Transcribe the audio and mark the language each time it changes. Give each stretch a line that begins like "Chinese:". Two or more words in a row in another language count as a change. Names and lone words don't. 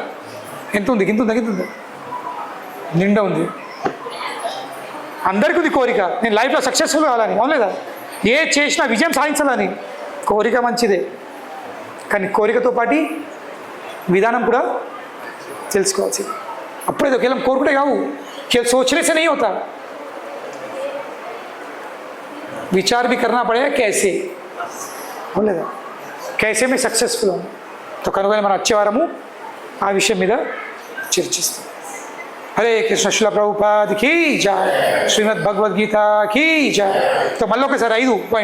Telugu: ఎంత ఉంది? ఇంత ఉందా? నిండా ఉంది. అందరికీ ఉంది కోరిక, నేను లైఫ్లో సక్సెస్ఫుల్ కావాలని, అవును లేదా? ఏ చేసినా విజయం సాధించాలని కోరిక మంచిదే, కానీ కోరికతో పాటు విధానం కూడా తెలుసుకోవాల్సింది. అప్పుడే కేవలం కోరుకుంటే కావు,
Hindi: केवल सोचने से नहीं होता, विचार भी करना पड़ेगा कैसे बोलेगा, कैसे में सक्सेसफुल हूँ.
Telugu: तो कనుక మనం వచ్చే వారము ఆ విషయం మీద చర్చిస్తాం.
Hindi: हरे कृष्ण श्रील प्रभुपाद की जय, श्रीमद् भगवद गीता की जय.
Telugu: तो మళ్ళీ ఒకసారి 5 పాయింట్